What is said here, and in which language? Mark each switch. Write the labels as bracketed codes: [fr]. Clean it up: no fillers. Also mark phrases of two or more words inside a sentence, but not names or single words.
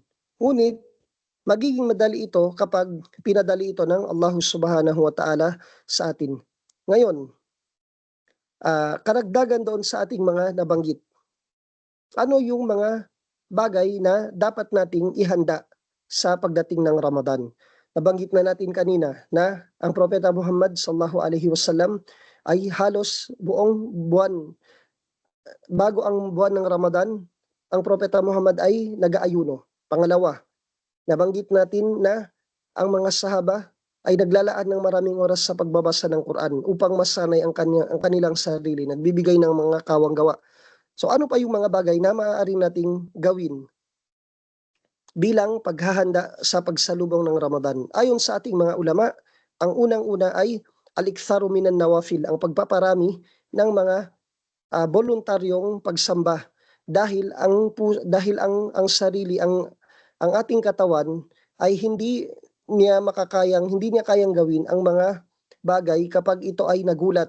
[tl] Ngunit magiging madali ito kapag pinadali ito ng Allah [ar] سبحانه وتعالى [tl] sa atin. Ngayon, karagdagan doon sa ating mga nabanggit. Ano yung mga bagay na dapat nating ihanda sa pagdating ng Ramadan? Nabanggit na natin kanina na ang Propeta Muhammad [ar] صلى الله عليه وسلم [tl] ay halos buong buwan, bago ang buwan ng Ramadan, ang Propeta Muhammad ay nag-aayuno. Pangalawa, nabanggit natin na ang mga sahaba ay naglalaan ng maraming oras sa pagbabasa ng Quran upang masanay ang kanilang sarili, nagbibigay ng mga kawanggawa. So ano pa yung mga bagay na maaari nating gawin bilang paghahanda sa pagsalubong ng Ramadan? Ayon sa ating mga ulama, ang unang-una ay [ar] الإكثار من النوافل, [tl] ang pagpaparami ng mga voluntaryong pagsamba, dahil ang sarili, ang ating katawan ay hindi niya kayang gawin ang mga bagay kapag ito ay nagulat.